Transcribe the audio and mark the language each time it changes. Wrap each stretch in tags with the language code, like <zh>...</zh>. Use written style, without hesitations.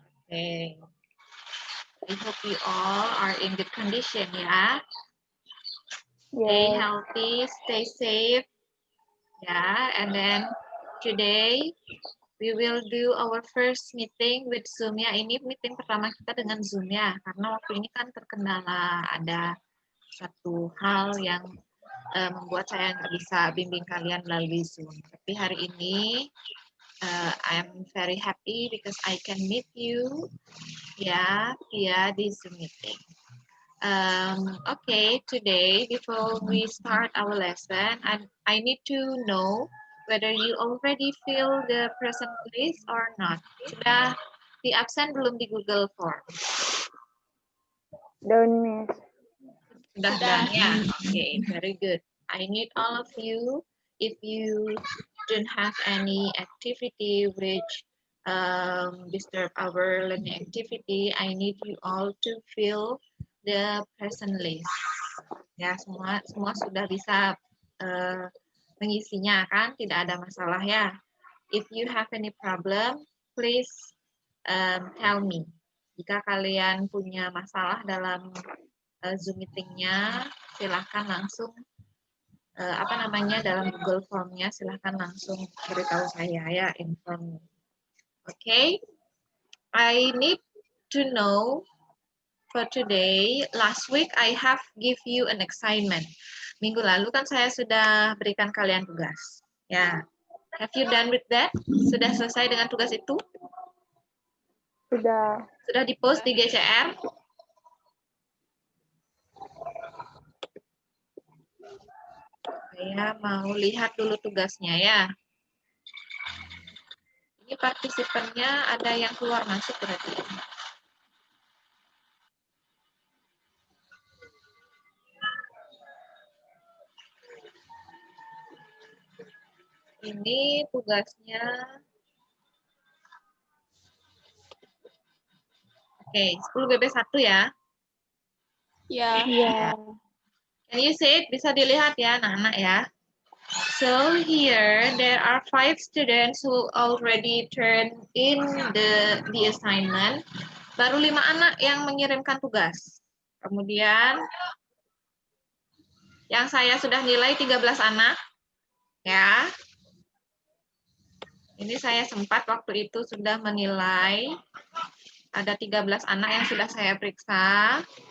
<en>Okay, I hope you all are in good condition, ya. Stay Yes. healthy, stay safe, ya. And then today we will do our first meeting with Zoom, ya.</en> <id>Ini meeting pertama kita dengan Zoom, ya. Karena waktu ini kan terkendala ada satu hal yang membuat saya nggak bisa bimbing kalian melalui Zoom. Tapi hari ini</id> <en>I'm very happy because I can meet you via this Zoom meeting. Okay, today before we start our lesson, I need to know whether you already fill the present place or not.</en> <id>Sudah di absen belum di Google Form?</id> <en>Done, Miss.</en> <id>Sudah</id> <en>done, ya. Okay, very good. I need all of you, if you don't have any activity which disturb our learning activity, I need you all to fill the present list.</en> <id>Ya, semua sudah bisa mengisinya kan, tidak ada masalah ya.</id> <en>If you have any problem, please tell me.</en> <id>Jika kalian punya masalah dalam Zoom meeting-nya, silahkan langsung dalam Google Form-nya silahkan langsung beritahu saya ya, inform.</id> <en>Okay, I need to know for today. Last week I have give you an assignment.</en> <id>Minggu lalu kan saya sudah berikan kalian tugas.</id> <en>Ya, have you done with that?</en> <id>Sudah selesai dengan tugas itu? Sudah. Sudah di-post di GCR? Saya mau lihat dulu tugasnya ya. Ini partisipannya ada yang keluar masuk berarti. Ini tugasnya. Oke, 10 BB1 ya. Ya.</id> <en>Can you see it?</en> <id>Bisa dilihat ya, anak-anak ya.</id> <en>So here there are 5 students who already turned in the assignment.</en> <id>Baru 5 anak yang mengirimkan tugas. Kemudian yang saya sudah nilai 13 anak. Ya. Ini saya sempat waktu itu sudah menilai ada 13 anak yang sudah saya periksa.</id>